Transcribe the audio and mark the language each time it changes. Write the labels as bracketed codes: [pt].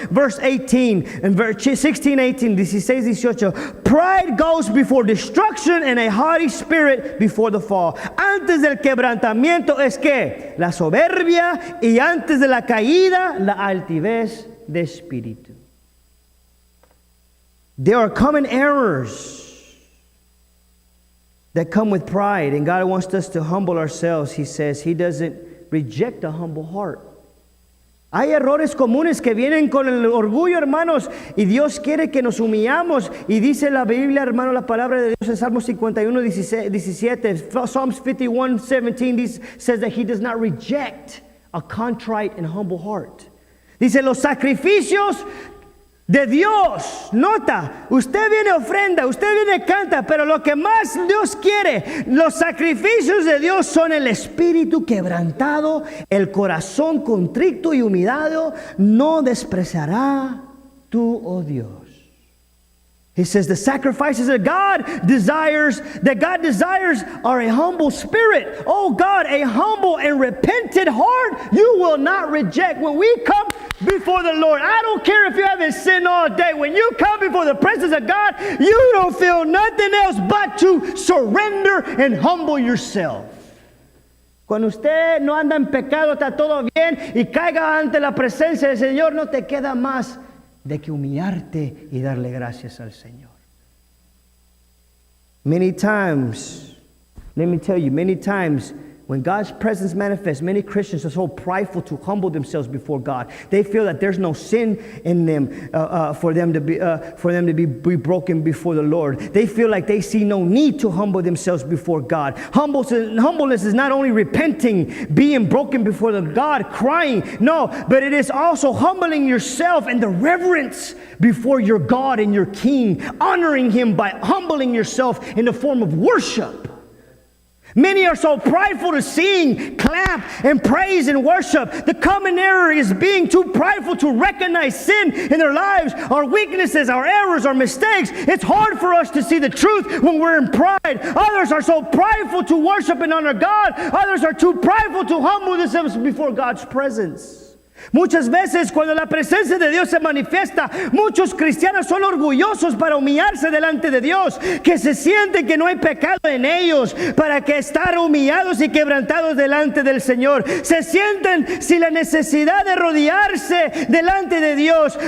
[en] Verse 18, and verse 16, 18, 16, 18. Pride goes before destruction and a haughty spirit before the fall. [es] Antes del quebrantamiento es que la soberbia, y antes de la caída, la altivez de espíritu. [en] There are common errors that come with pride, and God wants us to humble ourselves. He says He doesn't reject a humble heart. [es] Hay errores comunes que vienen con el orgullo, hermanos, y Dios quiere que nos humillamos. Y dice la Biblia, hermano, la palabra de Dios en Salmos 51, 17, [en] Psalms 51, 17 says that He does not reject a contrite and humble heart. [es] Dice, los sacrificios de Dios, nota, usted viene ofrenda, usted viene canta, pero lo que más Dios quiere, los sacrificios de Dios son el espíritu quebrantado, el corazón contrito y humillado, no despreciará tú, oh Dios. [en] He says the sacrifices that God desires are a humble spirit. Oh God, a humble and repentant heart you will not reject. When we come before the Lord, I don't care if you haven't sinned all day. When you come before the presence of God, you don't feel nothing else but to surrender and humble yourself. [es] Cuando usted no anda en pecado, está todo bien, y caiga ante la presencia del Señor, no te queda más de que humillarte y darle gracias al Señor. [en] Many times, let me tell you, many times when God's presence manifests, many Christians are so prideful to humble themselves before God. They feel that there's no sin in them for them to be broken before the Lord. They feel like they see no need to humble themselves before God. Humbleness is not only repenting, being broken before the God, crying. No, but it is also humbling yourself and the reverence before your God and your King, honoring Him by humbling yourself in the form of worship. Many are so prideful to sing, clap, and praise and worship. The common error is being too prideful to recognize sin in their lives, our weaknesses, our errors, our mistakes. It's hard for us to see the truth when we're in pride. Others are so prideful to worship and honor God. Others are too prideful to humble themselves before God's presence. [es] Muchas veces cuando la presencia de Dios se manifiesta, muchos cristianos son orgullosos para humillarse delante de Dios, que se sienten que no hay pecado en ellos, para que estar humillados y quebrantados delante del Señor. Se sienten sin la necesidad de rodearse delante de Dios.